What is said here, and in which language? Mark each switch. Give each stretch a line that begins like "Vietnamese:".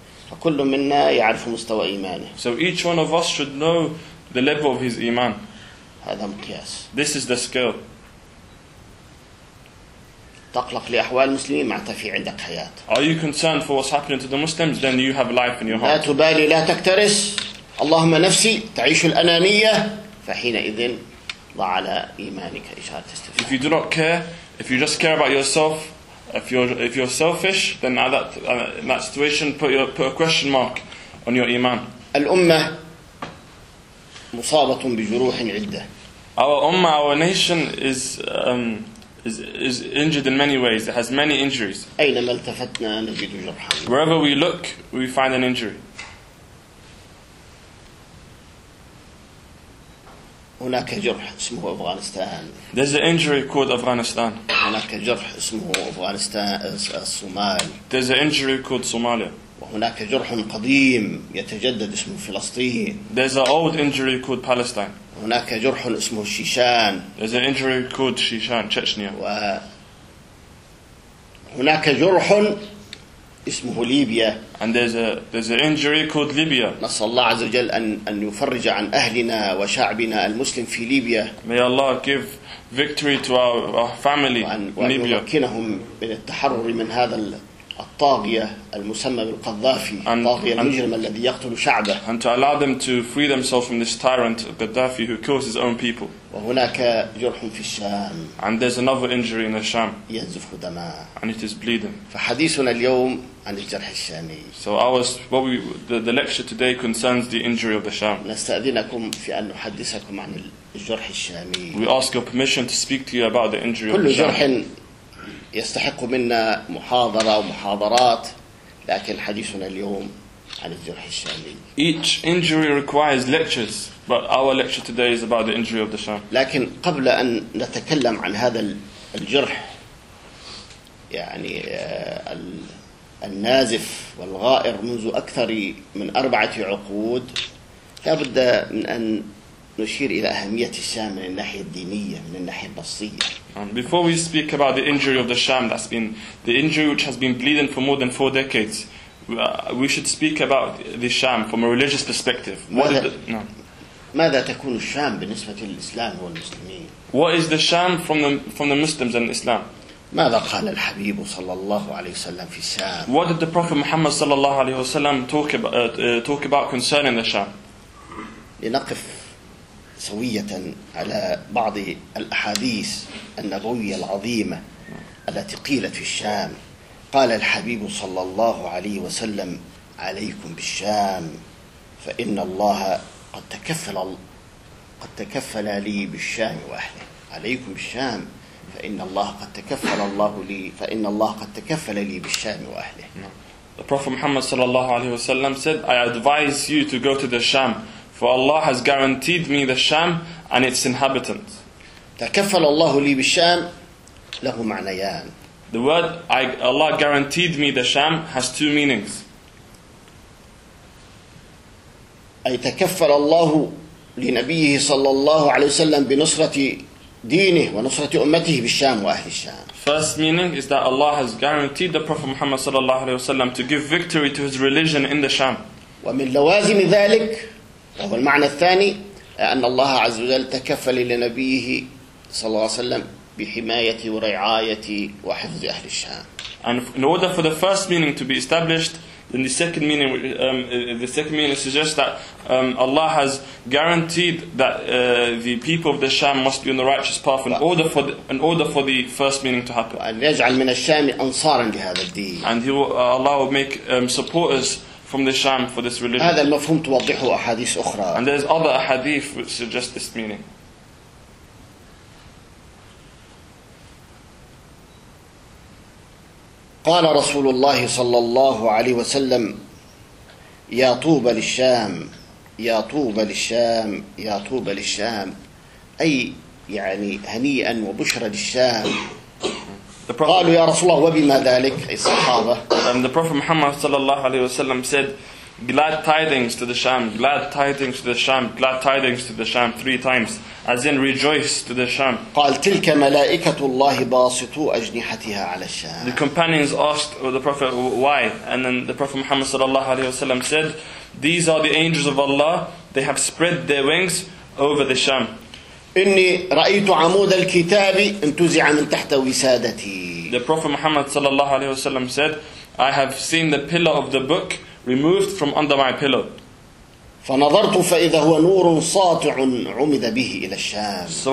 Arabic: فكل منا يعرف مستوى إيمانه.
English: So each one of us should know the level of his iman.
Arabic: هذا مقياس.
English: This is the scale.
Arabic: تقلق لأحوال المسلمين معناته في عندك حياة.
English: Are you concerned for what's happening to the Muslims? Then you have life in your heart.
Arabic: لا تبالي لا تكترس. اللهم نفسي تعيش الأنانية. فحينئذ ضع على إيمانك إشارة استفهام.
English: If you do not care, if you just care about yourself, if you're selfish, then in that situation put a question mark on your iman.
Arabic: الأمة مصابة بجروح عدة.
English: Our nation is injured in many ways. It has many injuries.
Arabic: أينما التفتنا نجد جرحا.
English: Wherever we look, we find an injury.
Arabic: هناك جرح اسمه أفغانستان.
English: There's an injury called Afghanistan.
Arabic: هناك جرح اسمه أفغانستان الصومال.
English: There's an injury called Somalia.
Arabic: وهناك جرح قديم يتجدد اسمه فلسطين.
English: There's an old injury called Palestine.
Arabic: هناك جرح اسمه شيشان.
English: There's an injury called Shishan, Chechnya.
Arabic: وهناك جرح اسمه ليبيا.
English: And there's an injury called Libya.
Arabic: نص الله عز وجل أن يفرج عن أهلنا وشعبنا المسلم في ليبيا.
English: May Allah give victory to our family in Libya.
Arabic: وأن يمكنهم من التحرر من هذا الطاغية المسمى بالقذافي. الطاغية المجرم الذي يقتل شعبه.
English: And to allow them to free themselves from this tyrant Gaddafi who kills his own people.
Arabic: وهناك جرح في الشام.
English: And there's another injury in the Sham.
Arabic: ينزف دماء.
English: And it is bleeding.
Arabic: فحديثنا اليوم عن الجرح الشامي.
English: So the lecture today concerns the injury of the Sham.
Arabic: نستأذنكم في أن نحدثكم عن الجرح الشامي.
English: We ask your permission to speak to you about the injury
Arabic: كل
English: of the Sham.
Arabic: جرح يستحق منا محاضرة ومحاضرات، لكن حديثنا اليوم عن الجرح الشامي.
English: Each injury requires lectures. But our lecture today is about the injury of the Sham.
Arabic: لكن قبل أن نتكلم عن هذا الجرح يعني النازف والغائر منذ أكثر من 4 عقود لابد من أن نشير إلى أهمية الشام من الناحية الدينية من الناحية البصرية.
English: Before we speak about the injury of the Sham, that's been the injury which has been bleeding for more than 4 decades, we should speak about the Sham from a religious perspective.
Arabic: ماذا تكون الشام بالنسبة للإسلام والمسلمين؟
English: What is the Sham from the Muslims and Islam?
Arabic: ماذا قال الحبيب صلى الله عليه وسلم في الشام؟
English: What did the Prophet Muhammad
Arabic: صلى الله عليه وسلم
English: talk about concerning the Sham?
Arabic: لنقف سوية على بعض الأحاديث النبوية العظيمة التي قيلت في الشام. قال الحبيب صلى الله عليه وسلم: عليكم بالشام، فإن الله قد تكفل لي بالشام وأهله. عليكم بالشام، فإن الله قد تكفل لي بالشام وأهله.
English: The Prophet Muhammad
Arabic: صلى الله عليه وسلم
English: said, I advise you to go to the Sham, for Allah has guaranteed me the Sham and its inhabitants.
Arabic: تكفل الله لي بالشام له معنيان.
English: The word Allah guaranteed me the Sham has two meanings.
Arabic: أي تكفل الله لنبيه صلى الله عليه وسلم بنصرة دينه ونصرة أمته بالشام وأهل الشام.
English: First meaning is that Allah has guaranteed the Prophet Muhammad
Arabic: صلى الله عليه وسلم
English: to give victory to his religion in the Sham.
Arabic: ومن لوازم ذلك وهو المعنى الثاني أن الله عز وجل تكفل لنبيه صلى الله عليه وسلم بحماية ورعاية وحفظ أهل الشام.
English: And in order for the first meaning to be established, then the second meaning suggests that Allah has guaranteed that the people of the Sham must be on the righteous path in order for the first meaning to happen.
Arabic: وأن يجعل من الشام أنصارا لهذا الدين.
English: And Allah will make supporters from the Sham for this religion.
Arabic: هذا المفهوم توضحه أحاديث أخرى.
English: And there's other ahadith which suggest this meaning.
Arabic: قال رسول الله صلى الله عليه وسلم يا طوبى للشام يا طوبى للشام يا طوبى للشام أي يعني هنيئا وبشرى للشام. قالوا يا رسول الله وبما ذلك أي الصحابة.
English: The Prophet Muhammad
Arabic: صلى الله عليه وسلم
English: said glad tidings to the Sham, glad tidings to the Sham, glad tidings to the Sham three times, as in rejoice to the Sham.
Arabic: قال تلك ملائكة الله باسطو أجنحتها على الشام.
English: The companions asked the Prophet why, and then the Prophet Muhammad
Arabic: صلى الله عليه وسلم
English: said, "These are the angels of Allah. They have spread their wings over the Sham."
Arabic: إني رأيت عمود الكتاب انتزع من تحت وسادتي.
English: The Prophet Muhammad
Arabic: صلى الله عليه وسلم
English: said, "I have seen the pillar of the book removed from under my pillow."
Arabic: فنظرت فإذا هو نور ساطع عمد به إلى الشام.